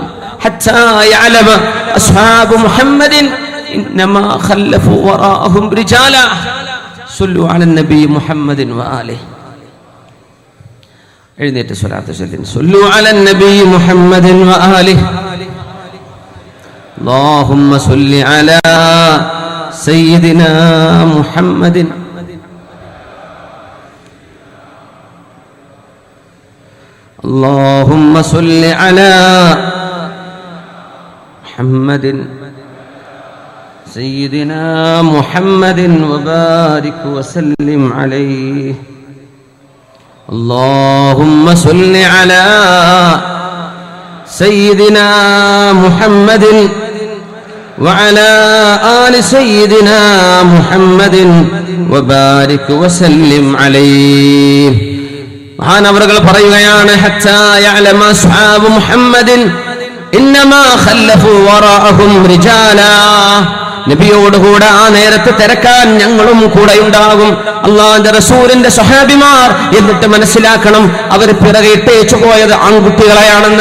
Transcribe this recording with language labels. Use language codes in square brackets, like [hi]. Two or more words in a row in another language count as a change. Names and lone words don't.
[ar] حتى يعلم أصحاب محمد إنما خلفوا وراءهم رجالا صلوا على النبي محمد وآله. [ml] എഴുന്നേറ്റ് സ്വലാത്ത് ചൊല്ലിൻ, [ar] صلوا على النبي محمد وآله. اللهم صل على سيدنا محمد. اللهم صل على محمد سيدنا محمد وبارك وسلم عليه اللهم صل على سيدنا محمد وعلى آل سيدنا محمد وبارك وسلم عليه [ml] മഹാനവറുകൾ പറയുകയാണ് [ar] حتى يعلم أصحاب محمد إنما خلفوا وراءهم رجالا [ml] നബിയോടുകൂടെ ആ നേരത്തെ തിരക്കാൻ ഞങ്ങളും കൂടെ ഉണ്ടാകും അള്ളാഹുവിന്റെ റസൂലിന്റെ സ്വഹാബിമാർ. എന്നിട്ട് മനസ്സിലാക്കണം, അവർ പിറകെ ഇട്ടേച്ചു പോയത് ആൺകുട്ടികളെയാണെന്ന്.